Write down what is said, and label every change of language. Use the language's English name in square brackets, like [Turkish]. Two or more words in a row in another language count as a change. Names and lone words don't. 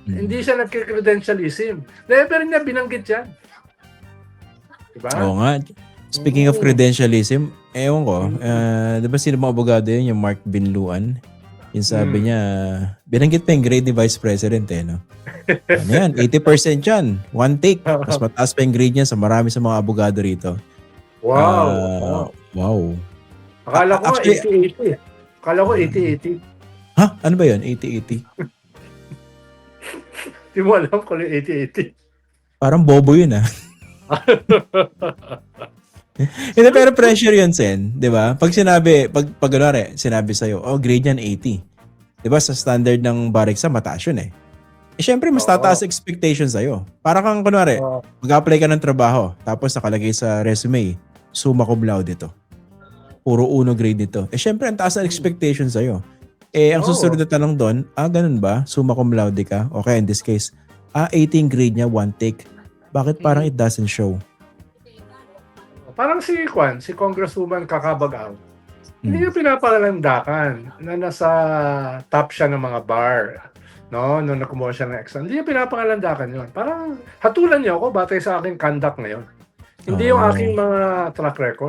[Filipino] Hindi siya nagka-credentialism. Never niya binanggit yan. Diba? Oo nga. Speaking of credentialism, ewan ko, di ba sino mga abogado yun, yung Mark Binluan? Yung sabi niya, binanggit pa yung grade ni Vice President eh, no? Ano yan? 80% yan. [English] One take. [Filipino] Mas mataas pa yung grade niya sa marami sa mga abogado rito. Wow. Wow. Akala ko Actually, 80-80. Akala ko 80-80. Ha? Ano ba yun? 80-80? Hindi mo alam kung 80-80. Parang bobo yun ah. Hindi, pero pressure yun, Sen. Di ba? Pag kunwari, sinabi sa'yo, oh, grade yan 80. Di ba? Sa standard ng [English] bar exam, [Filipino] mataas yun eh. Eh, syempre, mas tataas expectations sa'yo. Para kang, kunwari, mag-apply ka ng trabaho, tapos nakalagay sa resume, [Latin] summa cum laude [Filipino] ito. Puro 1 grade ito. Eh, syempre, ang taas na expectations sa'yo. Eh, ang susunod na tanong doon, ganun ba? [Latin] Summa cum laude [English] ka? Okay, in this case, 18 grade niya, one take. [Filipino] Bakit parang [English] it doesn't show? [Filipino] Parang si Congresswoman Kakabagaw. Hindi niya pinapangalandakan na nasa top siya ng mga bar. No, nung nakumuha siya ng exam. Hindi niya pinapangalandakan yun. Parang hatulan niyo ako batay sa aking conduct ngayon. Hindi yung aking mga [English] track record.